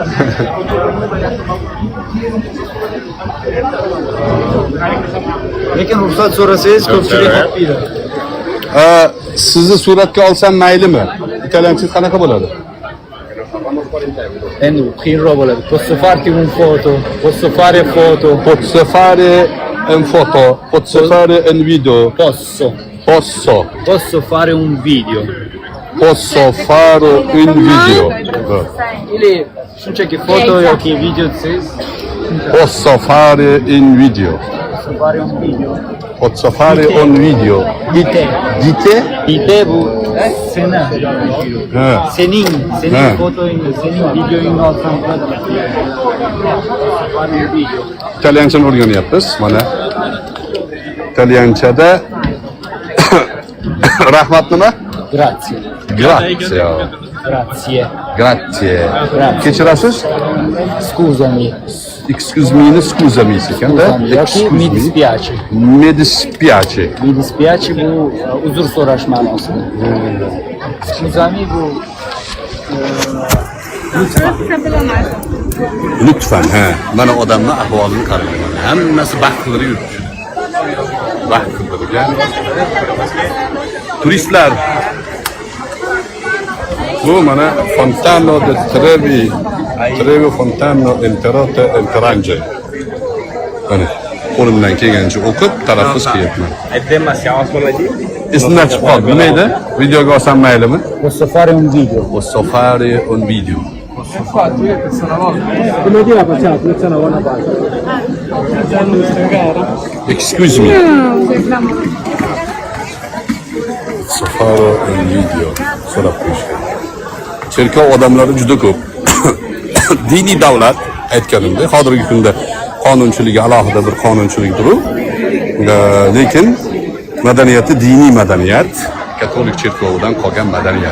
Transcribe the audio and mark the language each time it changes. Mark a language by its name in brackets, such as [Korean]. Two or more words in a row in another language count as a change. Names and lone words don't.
[Uzbek] Lekin ruxsat so'rasangiz ko'pchilik olmaydi. Sizni suratga olsam maylimi? Italyanchangiz qanaqa bo'ladi? Endi qiyinroq bo'ladi. [Italian] Posso farti un foto, posso fare foto, Posso fare un foto, posso fare un video. posso fare un video. Posso fare un video. [Uzbek] Ili shunchaki foto yoki video desiz, [Italian] Posso fare un video. posso fare un video. Posso fare un video. [Uzbek] Dite. Dite bu seni. Ha. Senin Ha. fotoyingni, senin videoyingni olsam bo'ladi. [Italian] Posso fare un video. [Uzbek] İtalyanchani o'rganyapmiz. Mana italyanchada rahmat nima? [Italian] Grazie. Grazie. Grazie. Grazie. Grazie. [Uzbek] Kechirasiz? [Italian] Scusami. [English] Excuse me, [Italian] scusa mi [Uzbek] ekan-da. Yoki [Italian] mi dispiace. Mi dispiace. Mi dispiace [Uzbek] bu uzr so'rash ma'nosida. Scusami bu Lütfen, ha. Mana odamning ahvolini qarang. Hammasi baxtli yuribdi. Baxtli. Yani turistlar bu mana Fontana di Trevi Fontana Enterrange. Mana qo'limdan kelgancha o'qib taraffuz qilyapman. Esimdan chiqib qoldi. Nima edi? Videoga olsam maylimi? [Italian] posso fare un video. Posso fare un video. [English] Excuse me. [Uzbek] Safaro and video so'rab qo'yishgan. Cherkov odamlari juda ko'p. Diniy davlat aytganimda, hozirgi kunda qonunchiligi alohida bir qonunchilikdir u. Lekin madaniyati diniy madaniyat, katolik cherkovidan qolgan madaniyat.